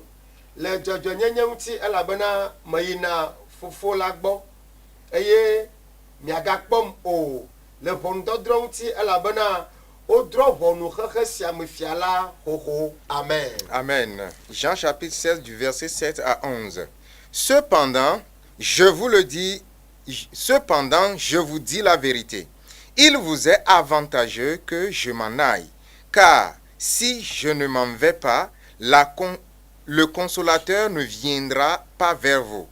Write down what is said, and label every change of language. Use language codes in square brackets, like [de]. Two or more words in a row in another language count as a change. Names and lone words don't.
[ee] Le dzɔdzɔnyenye ŋuti elabena meyina fofo la gbɔ eye miagakpɔm o le ʋɔnudɔdrɔ̃ ŋuti elabena wodrɔ̃ ʋɔnu xexe sia me fia la xoxo. Amen. Amen. [fr] Jean chapitre 16 du verset 7 à 11. Cependant, je vous dis la vérité. Il vous est avantageux que je m'en aille, car si je ne m'en vais pas, le consolateur ne viendra pas vers vous.